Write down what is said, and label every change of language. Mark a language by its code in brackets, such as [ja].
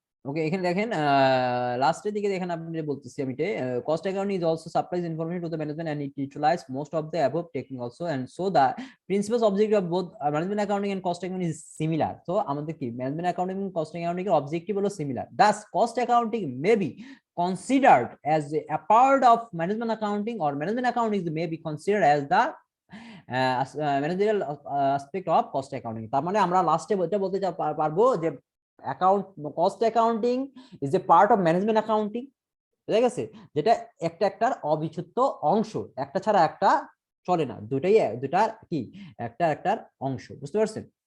[en] okay, [bn] এখানে দেখেন লাস্টের দিকে দেখেন আপনি বলতেছি আমি [en] Cost account is also supplies information to the management and it utilise most of the above technique also and so the principals objective of both management accounting and cost accounting is similar. [bn] তো আমাদের কি management accounting এবং cost accounting এর objective হলো similar. [en] Thus cost accounting may be considered as a part of management accounting or management accounting may be considered as the managerial aspect of cost accounting. [bn] তার মানে আমরা লাস্টে বলতে পারবো যে account [en] cost accounting is a part of management accounting, [bn] ঠিক আছে? যেটা একটার অবিচ্ছেদ্য অংশ, একটা ছাড়া একটা চলে না, দুটার কি একটার অংশ। বুঝতে পারছেন?